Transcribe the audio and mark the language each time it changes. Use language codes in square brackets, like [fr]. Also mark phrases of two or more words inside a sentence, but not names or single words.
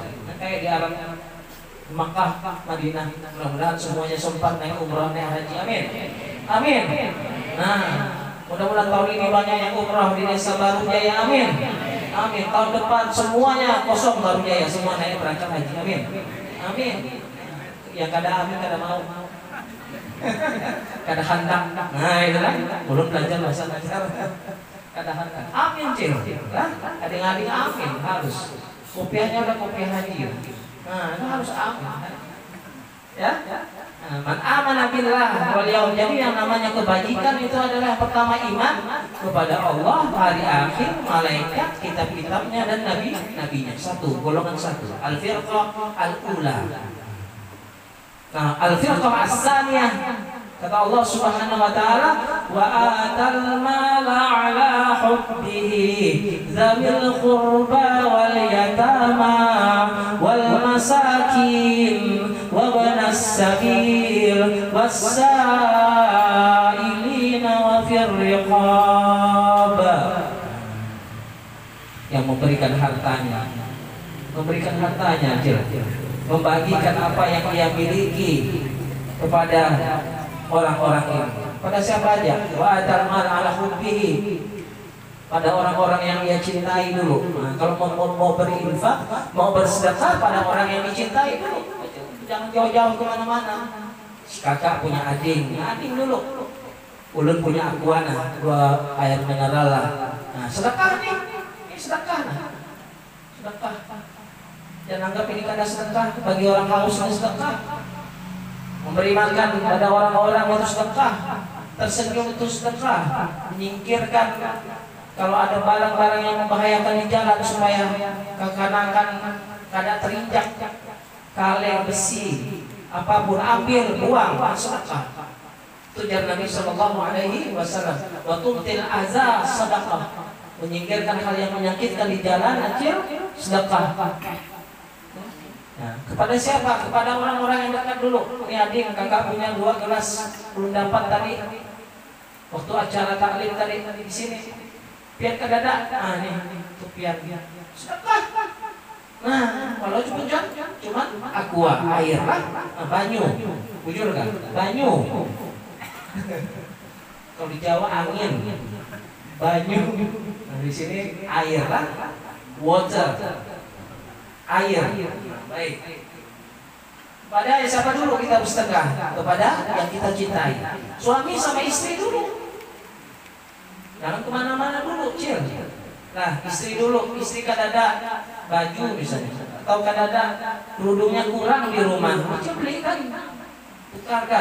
[id] Kayak di Arab, Makkah, Madinah. Mudah-mudahan semuanya sempat naik umrah, naik haji. Amin. Amin. Nah, mudah-mudahan tahun ini banyak yang umrah di Desa Baru Jaya. Amin. Amin. Tahun depan semuanya kosong Baru Jaya, semua naik berangkat haji. Amin. Amin. [bjn] Yang kada amin, kada mau. Kada handak. Nah, itu kan. Belum belajar bahasa Najar. Kada handak. Amin, cil. Adik-adik amin harus. [id] Kopiahnya udah kopiah haji. Nah, itu harus amin. Ya? [ar] من آمن بالله واليوم. [id] Jadi yang namanya kebajikan itu adalah pertama iman kepada Allah, hari akhir, malaikat, kitab-kitabnya dan nabinya. Satu, golongan satu. [ar] الفرقة الأولى. Nah, الفرقة الثانية, kata الله سبحانه وتعالى وآتى المال على حبه ذوي القربى واليتامى والمساكين وابن السبيل والسائلين وفي الرقاب. [id] Yang memberikan hartanya, membagikan apa yang dia miliki kepada orang-orang ini. Pada siapa aja? [ar] وآتى المال على حبه. [id] Pada orang-orang yang dia cintai dulu. Nah, kalau mau berinfak, mau bersedekah pada orang yang dicintai dulu. Jangan jauh-jauh kemana-mana. Kakak punya ading dulu. Ulun punya akuana, 2 air mineral lah. Nah, sedekah nih. Ini sedekah. Sedekah. Jangan anggap ini kada sedekah. Bagi orang haus ini sedekah. Memberi makan kepada orang-orang itu sedekah, tersenyum itu sedekah, menyingkirkan kalau ada barang-barang yang membahayakan di jalan supaya kekanakan kada terinjak, kaleng besi, apapun ambil, buang, sedekah. Itu jar Nabi [ar] صلى الله عليه وسلم. وتميط الأذى [id] sedekah, menyingkirkan hal yang menyakitkan di jalan, acil sedekah. Nah, kepada siapa? Kepada orang-orang yang dekat dulu. Ini adik, kakak punya 2 gelas belum dapat tadi. Waktu acara taklim tadi di sini. [bjn] Pian kadada. Ah nih, itu pian. Sedekah. [id] Nah, kalau cuma aqua, air lah, banyu. Bujur kan? Banyu. Kalau di Jawa angin. Banyu. Nah, di sini air lah. [en] Water. [id] Air. Baik. Pada siapa dulu kita bersedekah? Kepada yang kita cintai. Suami sama istri dulu. Jangan kemana-mana dulu, cil. Nah, istri dulu. Istri kan ada baju misalnya, atau kan ada kerudungnya kurang di rumah, cil belikan, tukarkan.